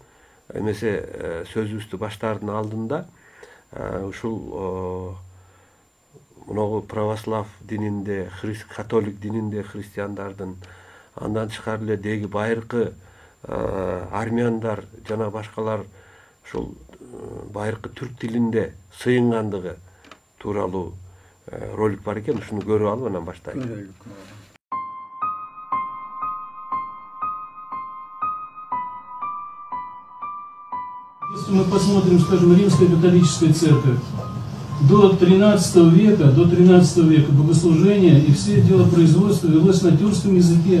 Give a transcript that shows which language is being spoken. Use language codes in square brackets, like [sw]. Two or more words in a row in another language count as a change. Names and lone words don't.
[ky] Эмесе сөзүбүздү баштаардын алдында ушул мынагу православ дининде, католик дининде христиандардын, андан тышкары эле деги байыркы армяндар жана башкалар ушул байыркы түрк тилинде сыйынгандыгы тууралуу ролик бар экен. Ушуну көрүп алып анан баштайлы. [ru] Если мы посмотрим, скажем, Римская католическая церковь, до 13 века богослужение и все делопроизводство велось на тюркском языке.